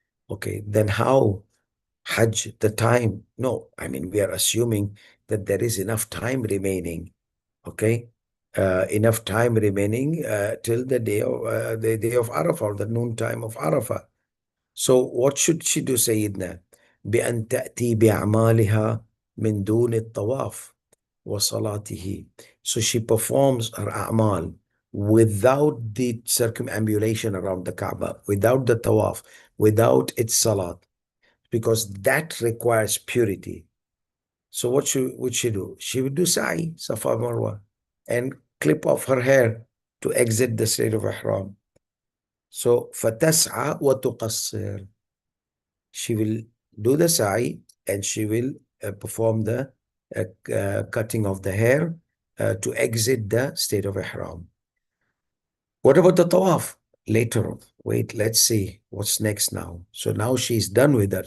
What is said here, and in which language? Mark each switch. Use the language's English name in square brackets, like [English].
[English] Okay, then how Hajj, the time? No, I mean, we are assuming that there is enough time remaining. Okay, enough time remaining till the day of Arafah, or the noon time of Arafah. So what should she do, Sayyidina? [Arabic] بأن تأتي بأعمالها من دون الطواف وصلاته. [English] So she performs her a'mal without the circumambulation around the Kaaba, without the tawaf, without its salat, because that requires purity. So what would she do? She would do sa'i, Safa Marwa, and clip off her hair to exit the state of ihram. [Arabic] So فَتَسْعَى وَتُقَصِّرُ. [English] She will do the sa'i and she will perform the cutting of the hair to exit the state of ihram. What about the tawaf? Later on. Wait, let's see what's next now. So now she's done with that.